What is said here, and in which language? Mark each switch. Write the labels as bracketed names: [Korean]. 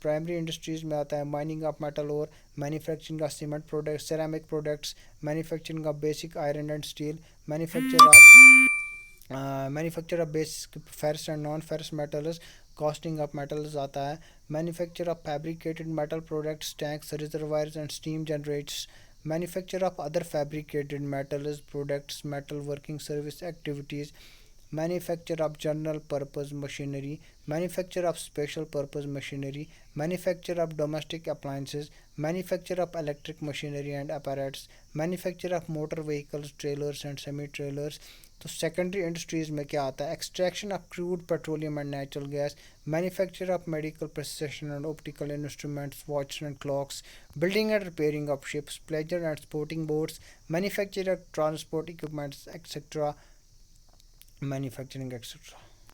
[English] primary industries [Urdu] میں آتا ہے [English] Mining of metal اور manufacturing of cement products ceramic products. Manufacturing of basic iron and steel. Manufacture of basic ferrous and non ferrous metals. Casting of metals [Urdu] آتا ہے. [English] Manufacture of fabricated metal products tanks reservoirs and steam generators. manufacture of other fabricated metals products, metal working service activities, manufacture of general purpose machinery, manufacture of special purpose machinery, manufacture of domestic appliances, manufacture of electric machinery and apparatus, manufacture of motor vehicles, trailers and semi trailers. [Urdu] تو secondary industries میں کیا آتا ہے؟ [English] Extraction of crude petroleum and natural gas, manufacture of medical precision and optical instruments, watch and clocks, building and repairing of ships, pleasure and sporting boats, manufacture of transport equipments etcetera, manufacturing etcetera.